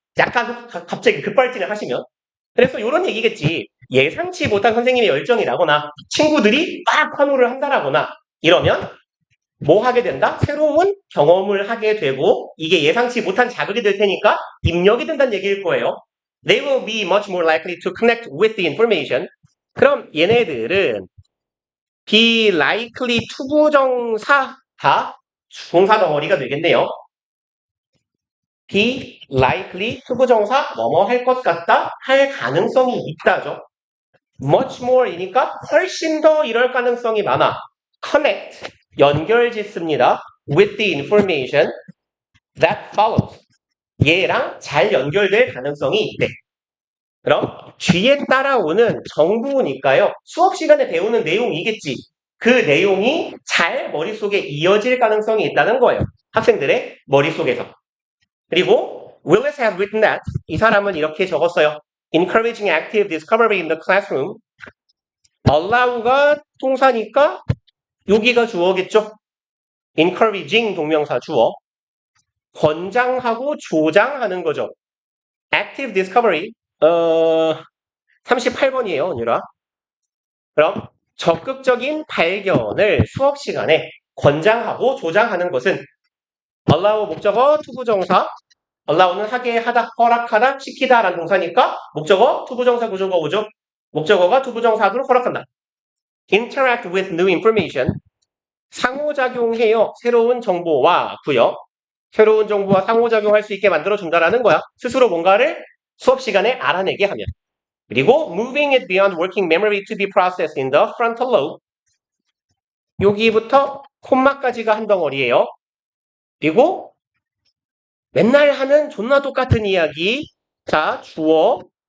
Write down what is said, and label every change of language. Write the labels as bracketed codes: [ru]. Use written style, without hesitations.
[ko] 약간 갑자기 급발진을 하시면. 그래서 이런 얘기겠지. 예상치 못한 선생님의 열정이 나거나 친구들이 막 환호를 한다라거나 이러면 뭐 하게 된다? 새로운 경험을 하게 되고 이게 예상치 못한 자극이 될 테니까 입력이 된다는 얘기일 거예요. [en] They will be much more likely to connect with the information. [ko] 그럼 얘네들은 [en] be likely [ko] 투부정사가 동사 덩어리가 되겠네요. [en] be likely [ko] 투부정사 뭐뭐 할 것 같다 할 가능성이 있다죠. [en] much more [ko] 이니까 훨씬 더 이럴 가능성이 많아. connect 연결 짓습니다. [en] with the information that follows [ko] 얘랑 잘 연결될 가능성이 있대. 그럼 뒤에 따라오는 정보니까요. 수업 시간에 배우는 내용이겠지. 그 내용이 잘 머릿속에 이어질 가능성이 있다는 거예요. 학생들의 머릿속에서. 그리고 [en] Willis had written that [ko] 이 사람은 이렇게 적었어요. [en] Encouraging active discovery in the classroom. [ko] allow가 동사니까 여기가 주어겠죠. encouraging 동명사 주어. 권장하고 조장하는 거죠. [en] active discovery [ko] 38번이에요, 언유라. 그럼 적극적인 발견을 수업 시간에 권장하고 조장하는 것은 allow 목적어 투부정사 allow는 하게 하다 허락하다 시키다 라는 동사니까 목적어 투부정사 구조가 오죠. 목적어가 투부정사로 허락한다. [en] interact with new information [ko] 상호작용해요. 새로운 정보와 구요. 새로운 정보와 상호작용할 수 있게 만들어준다라는 거야. 스스로 뭔가를 수업 시간에 알아내게 하면. 그리고 [en] moving it beyond working memory to be processed in the frontal lobe. [ko] 여기부터 콤마까지가 한 덩어리예요. 그리고 맨날 하는 존나 똑같은 이야기. 자, 주어.